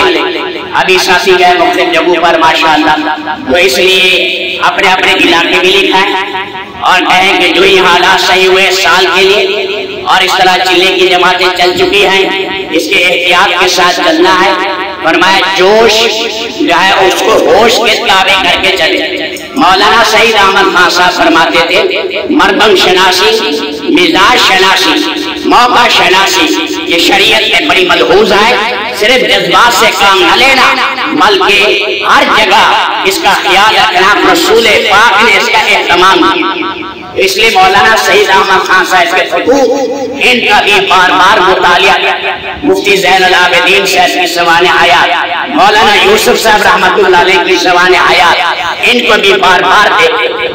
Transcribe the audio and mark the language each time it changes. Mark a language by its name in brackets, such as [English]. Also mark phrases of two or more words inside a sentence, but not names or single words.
[Urdu] ابھی ساتھی گئے مختلف جگہوں پر ماشاءاللہ، تو اس لیے اپنے علاقے بھی لکھائیں اور کہیں کہ جو ہی حالات صحیح ہوئے سال کے لیے، اور اس طرح چلے کی جماعتیں چل چکی ہیں، اس کے احتیاط کے ساتھ چلنا ہے۔ فرمایا جوش جو ہے اس کو ہوش کے تابع کر کے چلے۔ مولانا سعید احمد خان صاحب فرماتے تھے مردم شناسی، مزاج شناسی، موقع شناسی یہ شریعت میں بڑی ملحوظ ہے، صرف جذبات سے کام نہ لینا بلکہ ہر جگہ اس کا خیال رکھنا، رسول پاک نے اس کا اہتمام کیا۔ اس لیے مولانا سعید احمد خان صاحب کے خطوط ان کا بھی بار بار مطالعہ، مفتی زین العابدین صاحب کی سوانح حیات، مولانا یوسف صاحب [Arabic] رحمۃ اللہ علیہ [Urdu] کی سوانح حیات، ان کو بھی بار بار دیکھتے۔